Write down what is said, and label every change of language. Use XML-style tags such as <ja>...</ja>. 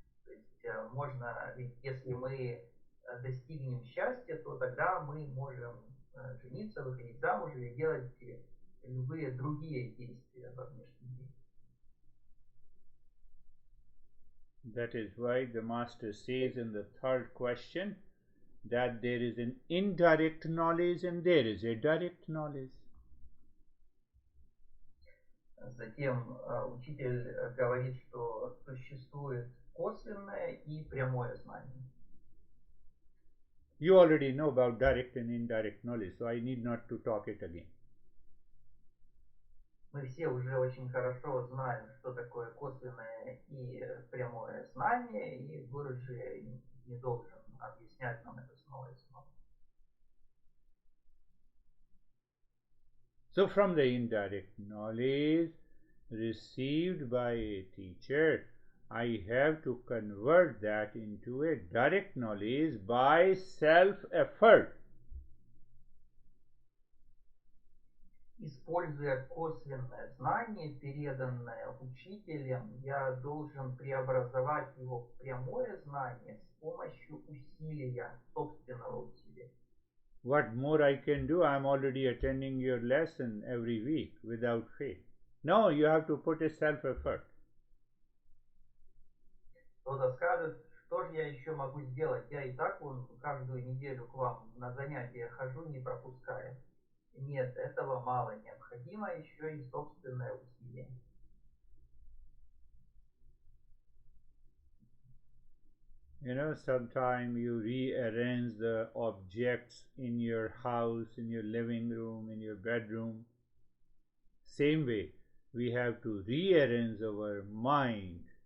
<ru>То есть можно, если мы достигнем счастья, то тогда мы можем жениться, выходить замуж или делать любые другие действия во внешнем мире.</ru> <en>That is why the Master says in the third question that there is an indirect knowledge and there is a direct knowledge.</en> <ru>Затем учитель говорит, что существует косвенное и прямое знание.</ru> <en>You already know about direct and indirect knowledge, so I need not to talk it again.</en> <ru>Мы все уже очень хорошо знаем, что такое косвенное и прямое знание, и Гурджи не должен объяснять нам это снова и снова.</ru> <en>So from the indirect knowledge received by a teacher, I have to convert that into a direct knowledge by self-effort.</en> <ru>Используя косвенное знание, переданное учителем, я должен преобразовать его в прямое знание с помощью усилия, собственного усилия.</ru> <en>What more I can do? I'm already attending your lesson every week without fail. No, you have to put a self-effort.</en> <ru>Кто-то скажет, что же я еще могу сделать? Я и так каждую неделю к вам на занятия хожу, не пропуская. Нет, этого мало. Необходимо еще и собственное усилие.</ru> <en>You know, sometimes you rearrange the objects in your house, in your living room, in your bedroom. Same way, we have to rearrange our mind</en>